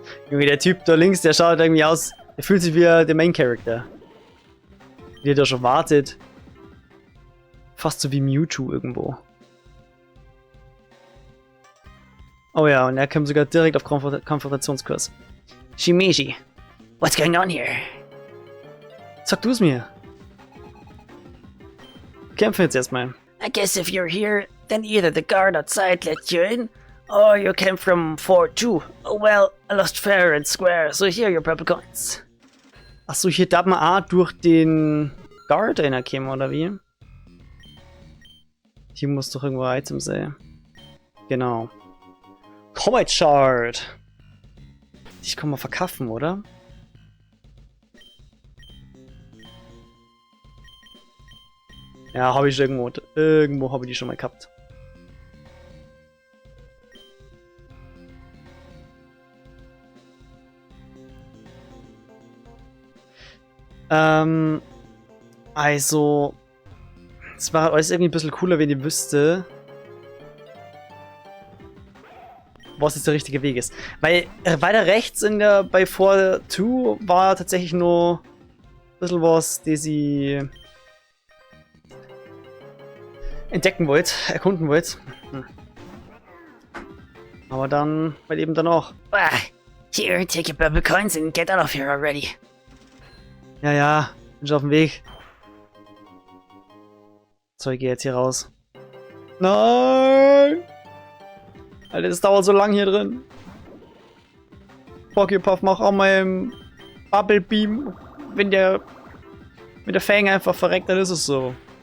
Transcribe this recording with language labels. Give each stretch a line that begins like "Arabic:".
German: Junge, der Typ da links, der schaut irgendwie aus, der fühlt sich wie der Main Character. Der da schon wartet. Fast so wie Mewtwo irgendwo. Oh ja, und er kommt sogar direkt auf Konfrontationskurs.
English: Shimeji, what's going on here?
German: Sag du es mir. Kämpfen jetzt erstmal.
English: I guess if you're here, then either the guard outside let you in, or you came from Fort 2. Oh well, I lost fair and square, so here are your purple coins.
German: Achso, hier darf man auch durch den Guard reinkommen, oder wie? Hier muss doch irgendwo ein Item sein. Genau. Comet Shard. Ich kann mal verkaufen, oder? Ja, habe ich irgendwo. Irgendwo habe ich die schon mal gehabt. Also, es war alles irgendwie ein bisschen cooler, wenn ihr wüsste. was jetzt der richtige Weg ist. Weil weiter rechts bei 4-2 war tatsächlich nur ein bisschen was, das sie entdecken wollt, erkunden wollt. Aber dann, bei eben danach.
English: Ah, here, take your purple coins and get out of here already.
German: Ja, bin schon auf dem Weg. So, ich gehe jetzt hier raus. Nein! Alter, das dauert so lang hier drin. Poképuff macht auch mal im Bubble Beam. Wenn der mit der Fang einfach verreckt, dann ist es so.